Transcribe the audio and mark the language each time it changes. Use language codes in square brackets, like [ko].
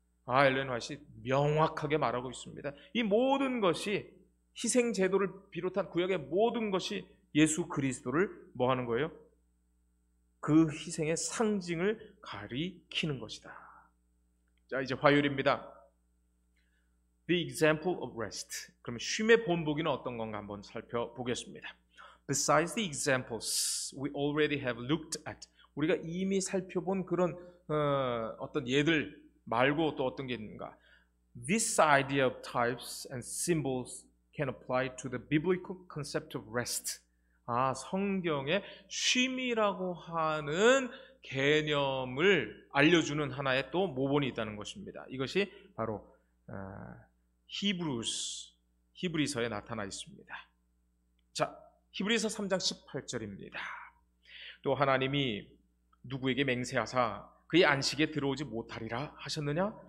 [ko] 엘렌 화이트이 명확하게 말하고 있습니다. 이 모든 것이 희생 제도를 비롯한 구약의 모든 것이 예수 그리스도를 뭐 하는 거예요? 그 희생의 상징을 가리키는 것이다. 자, 이제 화요일입니다. [en] The example of rest. [ko] 그러면 쉼의 본보기는 어떤 건가 한번 살펴보겠습니다. [en] Besides the examples we already have looked at. [ko] 우리가 이미 살펴본 그런 어떤 예들 말고 또 어떤 게 있는가? [en] This idea of types and symbols can apply to the biblical concept of rest. [ko] 성경의 쉼이라고 하는 개념을 알려주는 하나의 또 모본이 있다는 것입니다. 이것이 바로 히브리서에 나타나 있습니다. 자, 히브리서 3장 18절입니다. 또 하나님이 누구에게 맹세하사 그의 안식에 들어오지 못하리라 하셨느냐?